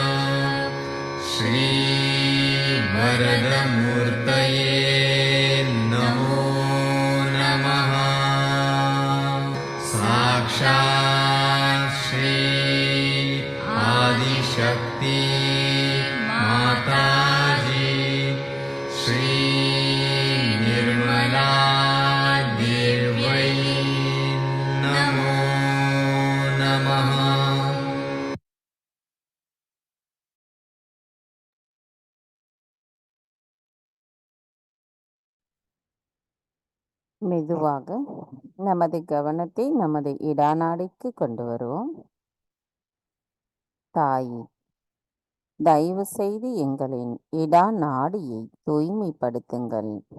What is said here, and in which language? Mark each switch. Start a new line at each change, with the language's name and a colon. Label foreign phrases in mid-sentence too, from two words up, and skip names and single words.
Sanskrit: श्रीवरदमूर्तये नमो नमः साक्षात् श्री आदिशक्ति माताजी श्री निर्मला देवै नमो नमः।
Tamil: மெதுவாக நமது கவனத்தை நமது இடாநாடிக்கு கொண்டு வருவோம். தாயே, தயவு செய்து எங்களின் இடா நாடியை தூய்மைப்படுத்துங்கள்.